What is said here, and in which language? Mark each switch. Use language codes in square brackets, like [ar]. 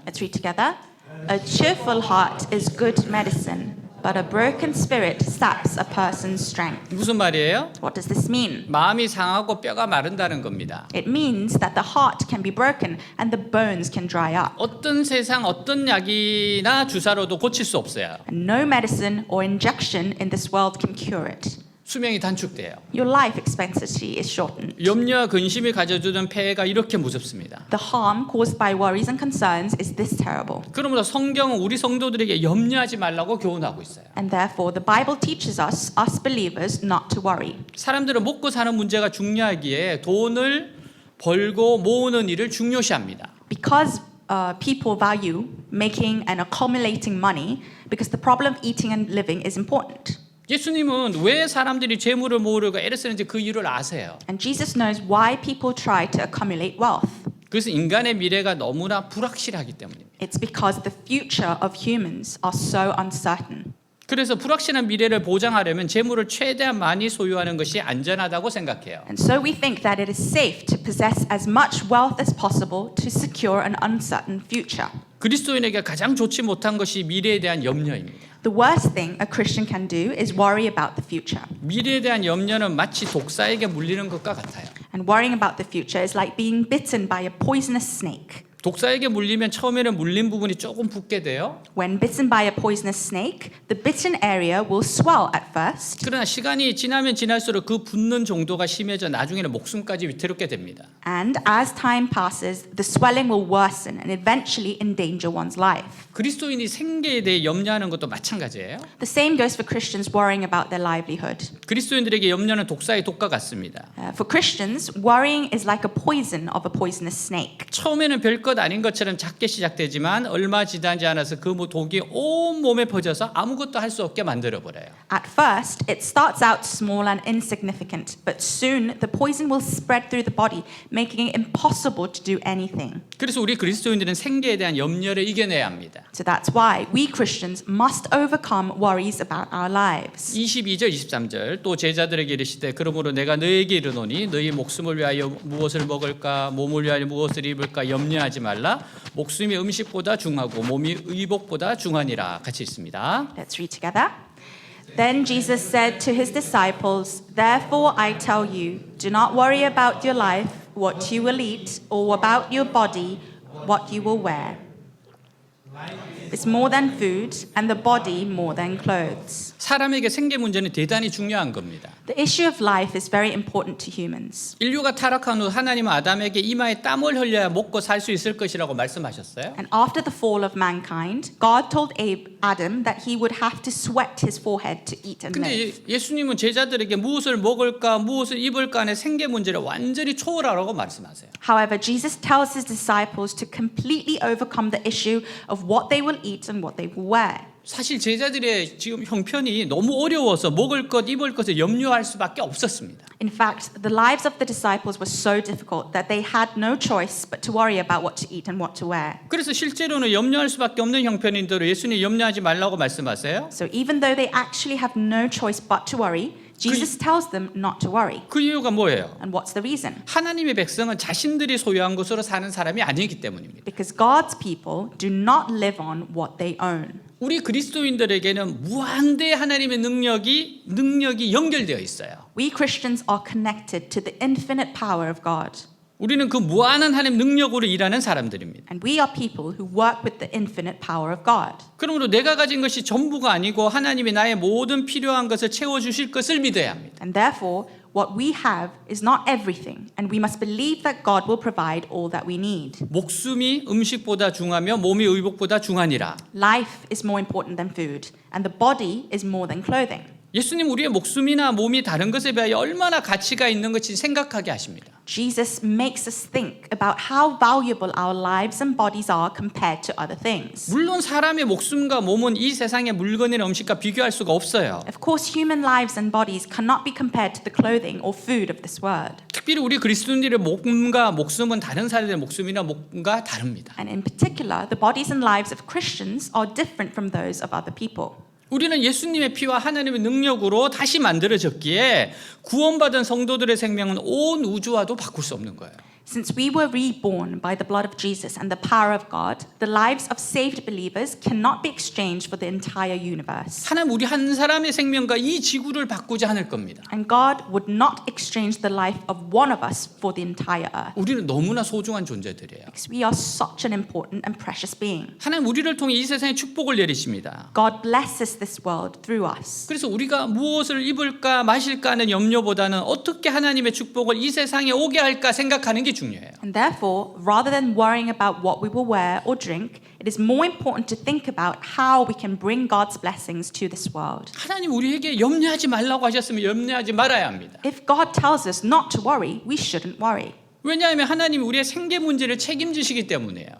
[en] Let's read together. A cheerful heart is good medicine, but a broken spirit saps a person's strength. [ko] 무슨 말이에요? [en] What does this mean? [ko] 마음이 상하고 뼈가 마른다는 겁니다. [en] It means that the heart can be broken and the bones can dry up. [ko] 어떤 세상 어떤 약이나 주사로도 고칠 수 없어요. [en] And no medicine or injection in this world can cure it. [ko] 수명이 단축돼요. [en] Your life expectancy is shortened. [ko] 염려와 근심이 가져주는 폐해가 이렇게 무섭습니다. [en] The harm caused by worries and concerns is this terrible. [ko] 그러므로 성경은 우리 성도들에게 염려하지 말라고 교훈하고 있어요. [en] And therefore, the Bible teaches us believers, not to worry. [ko] 사람들은 먹고 사는 문제가 중요하기에 돈을 벌고 모으는 일을 중요시합니다. [en] Because people value making and accumulating money, because the problem of eating and living is important. [ko] 예수님은 왜 사람들이 재물을 모으려고 애를 쓰는지 그 이유를 아세요. [en] And Jesus knows why people try to accumulate wealth. [ko] 그래서 인간의 미래가 너무나 불확실하기 때문입니다. [en] It's because the future of humans are so uncertain. [ko] 그래서 불확실한 미래를 보장하려면 재물을 최대한 많이 소유하는 것이 안전하다고 생각해요. [en] And so we think that it is safe to possess as much wealth as possible to secure an uncertain future. [ko] 그리스도인에게 가장 좋지 못한 것이 미래에 대한 염려입니다. [en] The worst thing a Christian can do is worry about the future. [ko] 미래에 대한 염려는 마치 독사에게 물리는 것과 같아요. [en] And worrying about the future is like being bitten by a poisonous snake. [ko] 독사에게 물리면 처음에는 물린 부분이 조금 붓게 돼요. [en] When bitten by a poisonous snake, the bitten area will swell at first. [ko] 그러나 시간이 지나면 지날수록 그 붓는 정도가 심해져 나중에는 목숨까지 위태롭게 됩니다. [en] And as time passes, the swelling will worsen and eventually endanger one's life. [ko] 그리스도인이 생계에 대해 염려하는 것도 마찬가지예요. [en] The same goes for Christians worrying about their livelihood. [ko] 그리스도인들에게 염려는 독사의 독과 같습니다. [en] For Christians, worrying is like a poison of a poisonous snake. [ko] 처음에는 별것 아닌 것처럼 작게 시작되지만 얼마 지나지 않아서 그 독이 온 몸에 퍼져서 아무것도 할 수 없게 만들어버려요. [en] At first, it starts out small and insignificant, but soon the poison will spread through the body, making it impossible to do anything. [ko] 그래서 우리 그리스도인들은 생계에 대한 염려를 이겨내야 합니다. [en] So that's why we Christians must overcome worries about our lives. [ko] 22절 23절 또 제자들에게 이르시되 그러므로 내가 너희에게 이르노니 너희 목숨을 위하여 무엇을 먹을까 몸을 위하여 무엇을 입을까 염려하지 말라 목숨이 음식보다 중하고 몸이 의복보다 중하니라 같이 있습니다. [en] Let's read together. Then Jesus said to his disciples, "Therefore I tell you, do not worry about your life, what you will eat, or about your body, what you will wear. It's more than food, and the body more than clothes." [ko] 사람에게 생계 문제는 대단히 중요한 겁니다. [en] The issue of life is very important to humans. [ko] 인류가 타락한 후 하나님은 아담에게 이마에 땀을 흘려야 먹고 살 수 있을 것이라고 말씀하셨어요. [en] And after the fall of mankind, God told Adam that he would have to sweat his forehead to eat and [ko] 근데 [en] live. [ko] 예수님은 제자들에게 무엇을 먹을까 무엇을 입을까 하는 생계 문제를 완전히 초월하라고 말씀하세요. [en] However, Jesus tells his disciples to completely overcome the issue of what they will eat and what they will wear. [ko] 사실 제자들의 지금 형편이 너무 어려워서 먹을 것, 입을 것을 염려할 수밖에 없었습니다. [en] In fact, the lives of the disciples were so difficult that they had no choice but to worry about what to eat and what to wear. [ko] 그래서 실제로는 염려할 수밖에 없는 형편인데도 예수님 염려하지 말라고 말씀하세요. [en] So even though they actually have no choice but to worry, Jesus tells them not to worry. [ko] 그 이유가 뭐예요? [en] And what's the reason? [ko] 하나님의 백성은 자신들이 소유한 것으로 사는 사람이 아니기 때문입니다. [en] Because God's people do not live on what they own. [ko] 우리 그리스도인들에게는 무한대 하나님의 능력이 연결되어 있어요. [en] We Christians are connected to the infinite power of God. [ko] 우리는 그 무한한 하나님 능력으로 일하는 사람들입니다. [en] And we are people who work with the infinite power of God. [ko] 그러므로 내가 가진 것이 전부가 아니고 하나님이 나의 모든 필요한 것을 채워주실 것을 믿어야 합니다. [en] And therefore, what we have is not everything, and we must believe that God will provide all that we need. [ko] 목숨이 음식보다 중하며 몸이 의복보다 중하니라. [en] Life is more important than food, and the body is more than clothing. [ko] 예수님 우리의 목숨이나 몸이 다른 것에 비하여 얼마나 가치가 있는 것인지 생각하게 하십니다. [en] Jesus makes us think about how valuable our lives and bodies are compared to other things. [ko] 물론 사람의 목숨과 몸은 이 세상의 물건이나 음식과 비교할 수가 없어요. [en] Of course, human lives and bodies cannot be compared to the clothing or food of this world. [ko] 특별히 우리 그리스도인들의 몸과 목숨은 다른 사람들의 목숨이나 몸과 다릅니다. [en] And in particular, the bodies and lives of Christians are different from those of other people. [ko] 우리는 예수님의 피와 하나님의 능력으로 다시 만들어졌기에 구원받은 성도들의 생명은 온 우주와도 바꿀 수 없는 거예요. [en] Since we were reborn by the blood of Jesus and the power of God, the lives of saved believers cannot be exchanged for the entire universe. [ko] 하나님 우리 한 사람의 생명과 이 지구를 바꾸지 않을 겁니다. [en] And God would not exchange the life of one of us for the entire earth. [ko] 우리는 너무나 소중한 존재들이에요. [en] Because we are such an important and precious being. [ko] 하나님 우리를 통해 이 세상에 축복을 내리십니다. [en] God blesses this world through us. [ko] 그래서 우리가 무엇을 입을까 마실까 하는 염려보다는 어떻게 하나님의 축복을 이 세상에 오게 할까 생각하는 게 중요해요. [en] And therefore, rather than worrying about what we will wear or drink, it is more important to think about how we can bring God's blessings to this world. [ko] 하나님 우리에게 염려하지 말라고 하셨으면 염려하지 말아야 합니다. [en] If God tells us not to worry, we shouldn't worry. [ko] 왜냐하면 하나님이 우리의 생계 문제를 책임지시기 때문이에요.